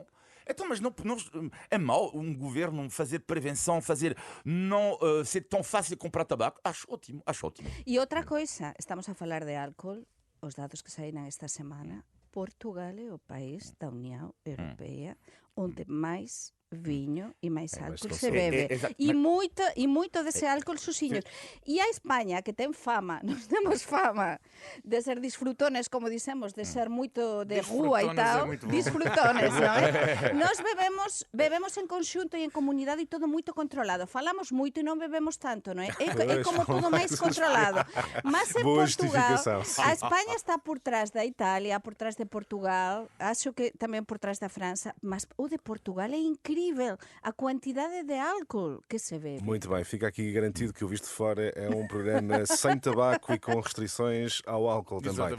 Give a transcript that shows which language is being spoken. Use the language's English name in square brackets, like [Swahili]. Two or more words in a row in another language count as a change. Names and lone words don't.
[Portuguese] Então, mas não, é mau um governo fazer prevenção, não ser tão fácil de comprar tabaco? Acho ótimo. E outra coisa, estamos a falar de álcool, os dados que saíram esta semana, Portugal é o país da Unión Europea onde mais vinho e mais mais álcool se se consome. bebe. Exato. E muito desse álcool, Susiños. [Galician] E a España, que ten fama, nós temos fama de ser disfrutones, como dicemos, de ser moito de rúa e [Portuguese] Disfrutones é [Galician] tal. [Portuguese] muito bom. [Galician] Disfrutones, non é? Nós bebemos en conxunto e en comunidade e todo moito controlado. Falamos moito e non bebemos tanto, non é? É como todo máis controlado. Mas en [Portuguese] Boa [Galician] Portugal, [Portuguese] justificação, sim. [Galician] a España está por trás da Italia, por trás de Portugal, acho que tamén por trás da França, mas o de Portugal é incrível a quantidade de álcool que se bebe. [Portuguese] Muito bem, fica aqui garantido que o Visto de Fora é um programa sem tabaco e com restrições ao álcool também.